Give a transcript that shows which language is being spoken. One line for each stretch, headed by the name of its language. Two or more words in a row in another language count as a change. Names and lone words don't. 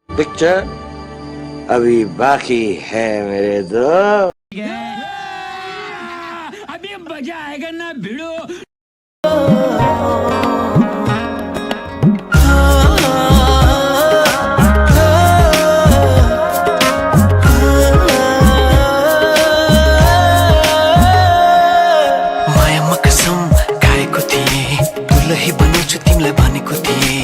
Hindi: पिक्चर अभी बाकी है मेरे दोस्त। अभी मजा आएगा ना भिड़ो।
Nepali: मायामा कसम खाएको थिएँ, दुलही बनाउँछु तिमीलाई भनेको थिएँ।